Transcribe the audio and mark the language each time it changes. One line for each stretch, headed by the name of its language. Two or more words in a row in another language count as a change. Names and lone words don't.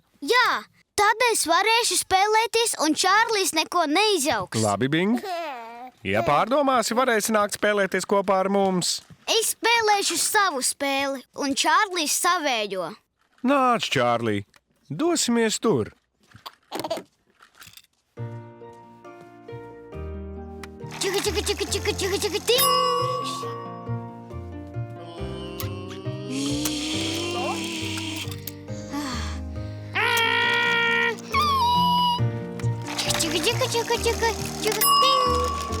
Latvian: Jā, tad es varēšu spēlēties un Čārlis neko neizjauks. Labi, Bing. Ja pārdomāsi, varēsi nākt spēlēties kopā ar mums. Es spēlēšu savu spēli un Čārlis savējo. Nāc, Čārlī, dosimies tur. Čuka, čuka, čuka, čuka, čuka, čuka, tingš! Čuka, čuka, čuka, čuka, čuka, tingš!